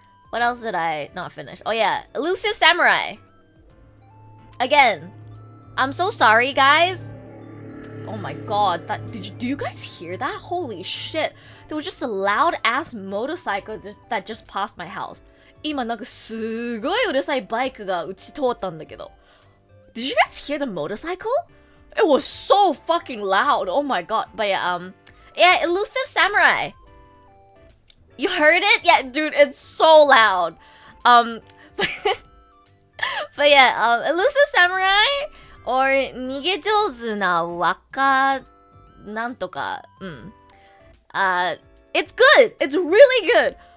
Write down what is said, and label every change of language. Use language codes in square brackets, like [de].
[en] What else did I not finish? Oh yeah, Elusive Samurai. Again, I'm so sorry guys. Oh my god, do you guys hear that? Holy shit. There was just a loud ass motorcycle that just passed my house. [ja] 今なんかすごいうるさいバイクがうち通ったんだけど。 [en] Did you guys hear the motorcycle? It was so fucking loud. Oh my god. But yeah, Elusive Samurai. You heard it? Yeah, dude, it's so loud. But yeah, Elusive Samurai or 逃げ上手な若なんとか、it's good. It's really good.